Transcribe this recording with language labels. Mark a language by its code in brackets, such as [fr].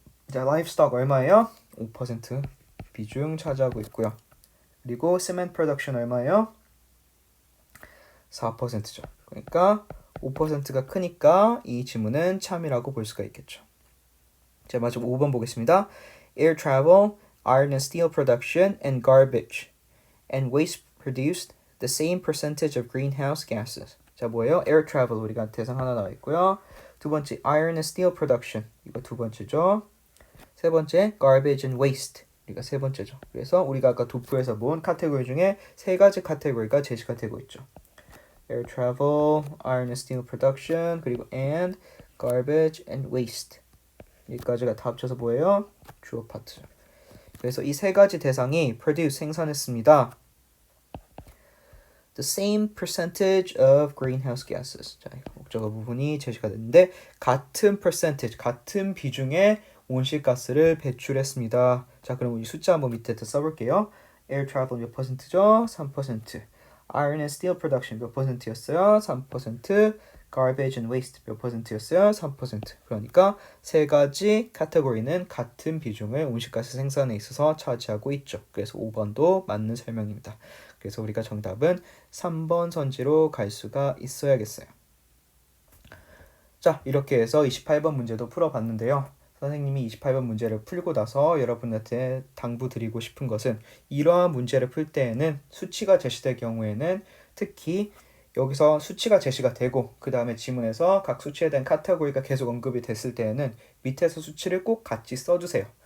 [ko] 자, livestock 얼마예요? 5% 비중 차지하고 있고요. 그리고 [en] cement production [ko] 얼마예요? 4%죠. 그러니까 5%가 크니까 이 지문은 참이라고 볼 수가 있겠죠. 자, 마지막 5번 보겠습니다. [en] Air travel, iron and steel production, and garbage and waste produced the same percentage of greenhouse gases. [ko] 자, 뭐예요? [en] Air travel, [ko] 우리가 대상 하나 나와 있고요. 두 번째, [en] iron and steel production, [ko] 이거 두 번째죠. 세 번째, [en] garbage and waste, [ko] 우리가 세 번째죠. 그래서 우리가 아까 도프에서 본 카테고리 중에 세 가지 카테고리가 제시 카테고리 있죠. [en] Air travel, iron and steel production, [ko] 그리고 [en] and, garbage and waste. [ko] 여기까지가 다 합쳐서 뭐예요? 주어 파트. 그래서 이 세 가지 대상이 produce, 생산했습니다. [en] The same percentage of greenhouse gases. [ko] 자, 목적어 부분이 제시가 됐는데 같은 percentage, 같은 비중의 온실가스를 배출했습니다. 자, 그럼 이 숫자 한번 밑에 써볼게요. [en] Air travel [ko] 몇 %죠? 3%. [en] Iron and steel production [ko] 몇 %였어요? 3%. [en] Garbage and waste [ko] 몇 %였어요? 3%. 그러니까 세 가지 카테고리는 같은 비중을 온실가스 생산에 있어서 차지하고 있죠. 그래서 5번도 맞는 설명입니다. 그래서 우리가 정답은 3번 선지로 갈 수가 있어야겠어요. 자, 이렇게 해서 28번 문제도 풀어봤는데요. 선생님이 28번 문제를 풀고 나서 여러분한테 당부드리고 싶은 것은 이러한 문제를 풀 때에는 수치가 제시될 경우에는 특히 여기서 수치가 제시가 되고 그 다음에 지문에서 각 수치에 대한 카테고리가 계속 언급이 됐을 때에는 밑에서 수치를 꼭 같이 써주세요.